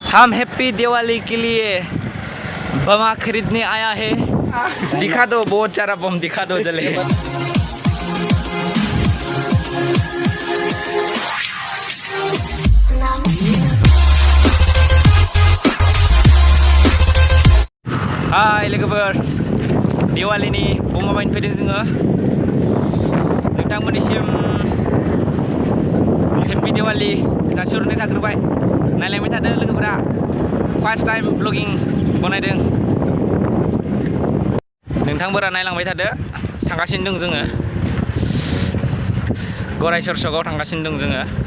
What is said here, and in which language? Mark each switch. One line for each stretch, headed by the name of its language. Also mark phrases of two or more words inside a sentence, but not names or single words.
Hindi: हम हैप्पी दिवाली के लिए बम खरीदने आया है। दिखा दो, बहुत सारा बम दिखा दो जले।
Bodo: Hai logoफोर, दिवालीनि बमा बायनो फैदों जोङो। नोंथांमोननिसिम हैप्पी दिवाली जासिहरनाय थाग्रोबाय। नायलांबाय थादो लोगोफोरा,
English: first time blogging
Bodo: बनायदों। नोंथांफोरा नायलांबाय थादो। थांगासिनो दं जोङो, गरायसर सकआव थांगासिनो दं जोङो।